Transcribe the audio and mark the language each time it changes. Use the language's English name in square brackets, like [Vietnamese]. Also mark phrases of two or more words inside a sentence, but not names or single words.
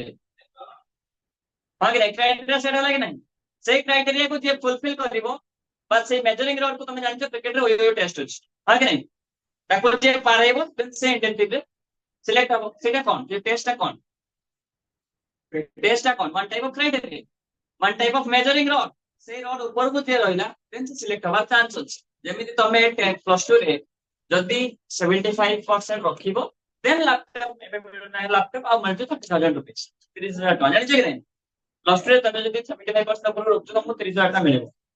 [Odia] ହଁ କି ନାଇଁ [English] criteria set [Odia] ହେଲା କି ନାଇଁ ସେଇ କ୍ରାଇଟେରିଆକୁ ଯିଏ ଫୁଲଫିଲ କରିବ ବା ସେଇ [English] measuring rod [Odia] କୁ ତମେ ଜାଣିଛ କ୍ରିକେଟରେ [English] yo-yo test [Odia] ଅଛି ହଁ କି ନାଇଁ ତାକୁ ଯିଏ ପାରେଇବ ସେ ଇଣ୍ଟେନ୍ସିଭରେ ସିଲେକ୍ଟ ହବ ସେଇଟା କଣ ଯେ ଟେଷ୍ଟଟା କଣ ଟେଷ୍ଟଟା କଣ [English] one type of criteria one type of measuring rod [Odia] ସେଇ ରଡ୍ ଉପରକୁ ଯିଏ ରହିଲା ଦେନ୍ ସେ ସିଲେକ୍ଟ ହବାର ଚାନ୍ସ ଅଛି ଯେମିତି ତମେ +2 ରେ ଯଦି 75% ରଖିବ [English] then laptop [Odia] ଏବେ ମିଳୁନାହିଁ ଲାପଟପ୍ ଆଉ ମିଳୁଛି 30,000 रुपीस 30,000 ଟଙ୍କା ଜାଣିଛ କି ନାଇଁ +2 ରେ ତମେ ଯଦି 75% ଉପରକୁ ରଖୁଛ ତମକୁ 30,000 ଟଙ୍କା ମିଳିବ